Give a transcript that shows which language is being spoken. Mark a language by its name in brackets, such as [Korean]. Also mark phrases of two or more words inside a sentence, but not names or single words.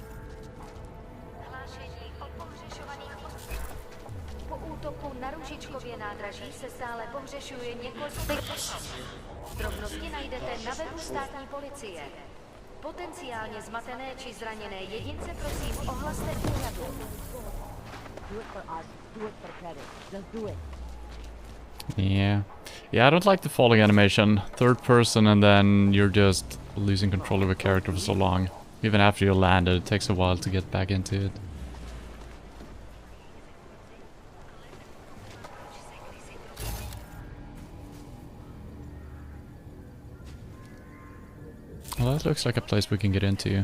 [Czech] Po útoku na Růžičkově nádraží se stále pohřešuje několik drobnosti najdete na webu státní policie. Potenciálně zmatené či zraněné jedince prosím ohlaste úřadu. [English] Do it for us. Do it for credit. Just do it. Yeah. Yeah, I don't like the falling animation. Third person and then you're just losing control of a character for so long. Even after you landed, it takes a while to get back into it. Well, that looks like a place we can get into.